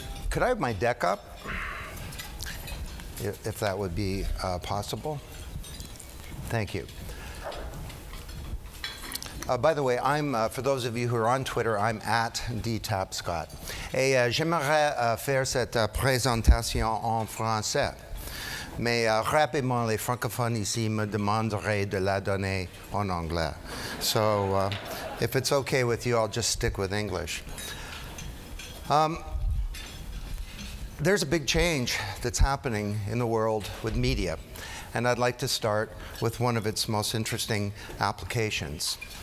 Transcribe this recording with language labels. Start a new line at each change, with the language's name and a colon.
English: Could I have my deck up, if that would be possible? Thank you. By the way, for those of you who are on Twitter, I'm at D. Tapscott.
French: Et j'aimerais faire cette présentation en français. Mais rapidement, les francophones ici me demanderaient de la donner en anglais.
English: So if it's okay with you, I'll just stick with English. There's a big change that's happening in the world with media, and I'd like to start with one of its most interesting applications.